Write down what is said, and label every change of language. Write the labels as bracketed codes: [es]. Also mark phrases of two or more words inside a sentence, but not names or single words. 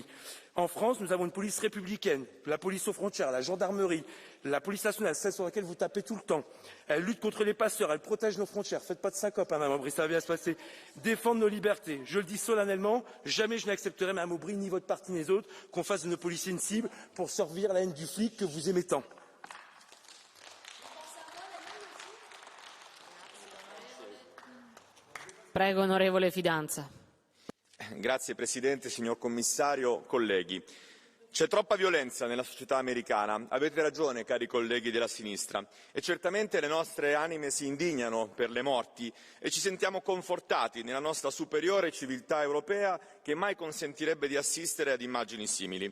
[fr] En France, nous avons une police républicaine, la police aux frontières, la gendarmerie, la police nationale, celle sur laquelle vous tapez tout le temps. Elle lutte contre les passeurs, elle protège nos frontières. Faites pas de syncope, Madame Aubry, ça va bien se passer. Défendre nos libertés. Je le dis solennellement, jamais je n'accepterai, Madame Aubry, ni votre parti ni les autres, qu'on fasse de nos policiers une cible pour servir la haine du flic que vous aimez tant. [it] Prego onorevole Fidanza. Grazie Presidente, signor Commissario, colleghi. C'è troppa violenza nella società americana, avete ragione cari colleghi della sinistra, e certamente le nostre anime si indignano per le morti e ci sentiamo confortati nella nostra superiore civiltà europea che mai consentirebbe di assistere ad immagini simili.